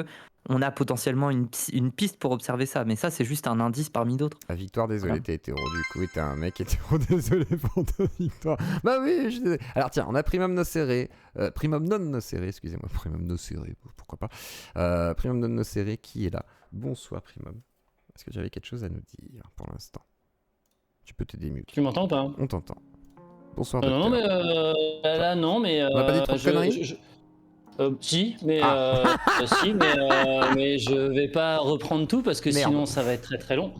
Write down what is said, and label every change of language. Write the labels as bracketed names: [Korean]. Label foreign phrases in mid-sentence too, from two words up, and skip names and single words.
[French] On a potentiellement une piste pour observer ça, mais ça c'est juste un indice parmi d'autres. La Victoire, désolé, t'es hétéro du coup, et t'es un mec hétéro, désolé pour ta Victoire. Bah oui, je suis désolé. Alors tiens, on a Primum Nocere, Primum non Nocere, excusez-moi, Primum Nocere, pourquoi pas. Primum non Nocere qui est là. Bonsoir Primum. Est-ce que j'avais quelque chose à nous dire pour l'instant? Tu peux te démuter. Tu m'entends ou pas? On t'entend. Bonsoir. Non mais là non mais. On n'a pas dit trop de conneries. Si, mais je vais pas reprendre tout parce que sinon ça va être très très long.